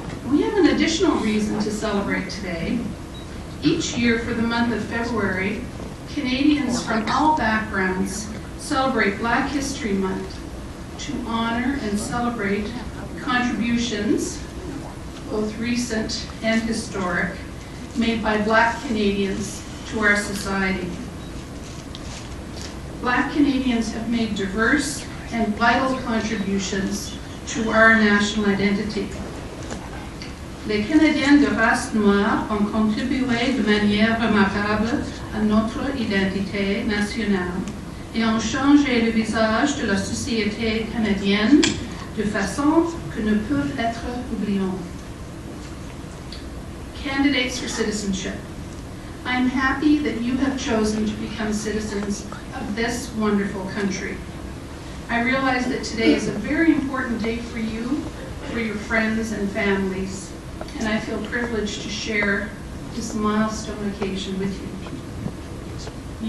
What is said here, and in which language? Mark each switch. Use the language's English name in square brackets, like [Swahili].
[English] We have an additional reason to celebrate today. Each year for the month of February, Canadians from all backgrounds celebrate Black History Month to honor and celebrate contributions, both recent and historic, made by Black Canadians to our society. Black Canadians have made diverse and vital contributions to our national identity. [French] Les Canadiens de race noire ont contribué de manière remarquable à notre identité nationale et ont changé le visage de la société canadienne de façon que ne peuvent être oubliées. [English] Candidates for citizenship. I am happy that you have chosen to become citizens of this wonderful country. I realize that today is a very important day for you, for your friends and families, and I feel privileged to share this milestone occasion with you.